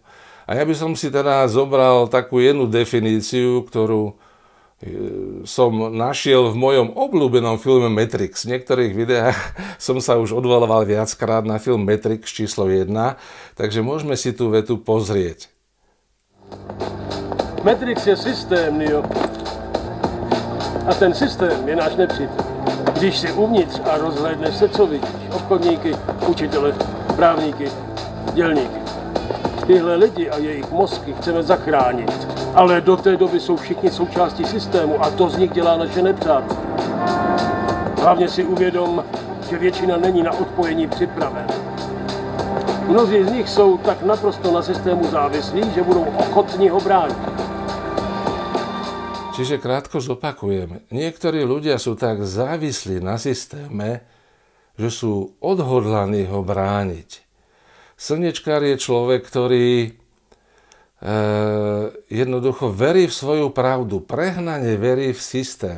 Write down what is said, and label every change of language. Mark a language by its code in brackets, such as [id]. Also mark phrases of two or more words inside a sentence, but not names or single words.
[sk] A ja by som si teda zobral takú jednu definíciu, ktorú som našiel v mojom obľúbenom filme Matrix. V niektorých videách som sa už odvolával viackrát na film Matrix číslo 1, takže môžeme si tú vetu pozrieť. [cs] Matrix je systém, Neo. A ten systém je náš nepřítel. Když si uvnitř a rozhlédneš se, co vidíš, obchodníky, učitele, právníky, dělníky. Tyhle lidi a jejich mozky chceme zachránit, ale do té doby jsou všichni součástí systému a to z nich dělá naše nepřátelé. Hlavně si uvědom, že většina není na odpojení připravena. Mnozí z nich jsou tak naprosto na systému závislí, že budou ochotní ho bránit. [sk] Čiže krátko zopakujem. Niektorí ľudia sú tak závislí na systéme, že sú odhodlaní ho brániť. Slniečkár je človek, ktorý jednoducho verí v svoju pravdu, prehnane verí v systém.